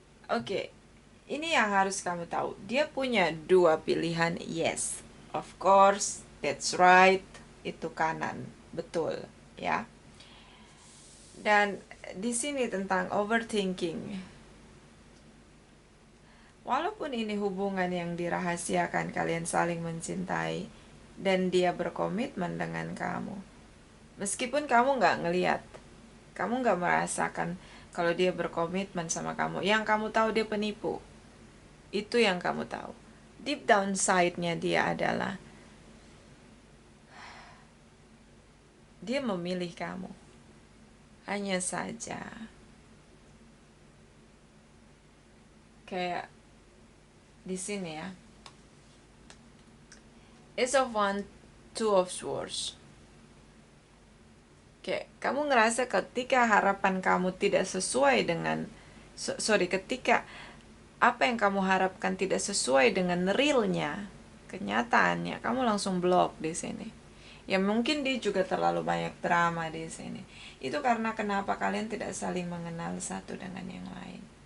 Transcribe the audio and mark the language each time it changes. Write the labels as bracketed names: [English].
[Indonesian] Okay, ini yang harus kamu tahu. Dia punya dua pilihan. [English] Yes, of course, that's right. [Indonesian] Itu kanan, betul, ya. Dan di sini tentang overthinking. Walaupun ini hubungan yang dirahasiakan, kalian saling mencintai, dan dia berkomitmen dengan kamu. Meskipun kamu nggak ngeliat, kamu nggak merasakan kalau dia berkomitmen sama kamu. Yang kamu tahu dia penipu. Itu yang kamu tahu. Deep down side-nya dia adalah dia memilih kamu. Hanya saja kayak di sini ya. Ace of Wands, Two of Swords. Kayak kamu ngerasa ketika harapan kamu tidak sesuai dengan ketika apa yang kamu harapkan tidak sesuai dengan realnya, kenyataannya, kamu langsung blok di sini. Ya mungkin dia juga terlalu banyak drama di sini. Itu karena kenapa kalian tidak saling mengenal satu dengan yang lain.